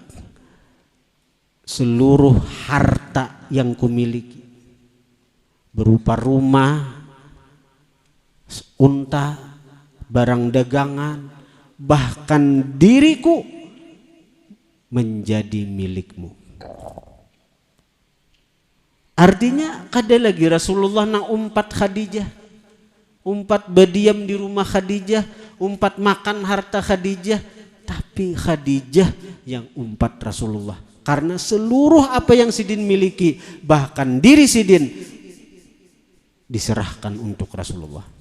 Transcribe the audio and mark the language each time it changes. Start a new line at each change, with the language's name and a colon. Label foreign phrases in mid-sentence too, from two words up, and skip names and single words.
Indonesian: Seluruh harta yang kumiliki berupa rumah, unta, barang dagangan, bahkan diriku menjadi milikmu.
Banjar: Artinya kada lagi Rasulullah nang umpat Khadijah, umpat berdiam di rumah Khadijah, umpat makan harta Khadijah, tapi Khadijah yang umpat Rasulullah.
Indonesian: Karena seluruh apa yang Sidin miliki, bahkan diri Sidin, diserahkan untuk Rasulullah.